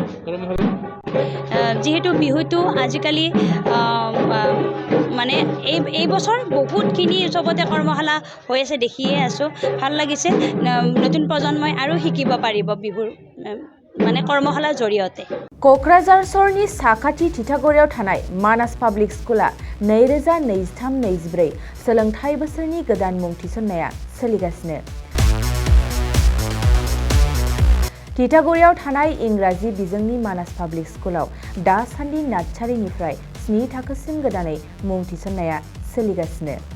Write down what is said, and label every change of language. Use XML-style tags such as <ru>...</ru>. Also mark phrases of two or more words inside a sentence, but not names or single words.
<as>যিহেতু বিহুটো আজিকালি মানে এই বছৰ বহুতখিনি চবতে কৰ্মশালা হৈ আছে দেখিয়ে আছোঁ ভাল লাগিছে নতুন প্ৰজন্মই আৰু শিকিব পাৰিব বিহুৰ মানে কৰ্মশালাৰ জৰিয়তে</as> <brx>क'क्राझार सहरनि साखाथि थिथागुरियाव थानाय मानास पाब्लिक स्कुला 2023-24 सोलोंथाइ बोसोरनि गोदान मुं थिसननाया सोलिगासिनो थिथागुरियाव थानाय इंराजि बिजोंनि मानास पाब्लिक स्कुलाव दासान्दि नार्सारिनिफ्राय 7 थाखोसिम गोदानै मुं थिसननाया सोलिगासिनो</brx>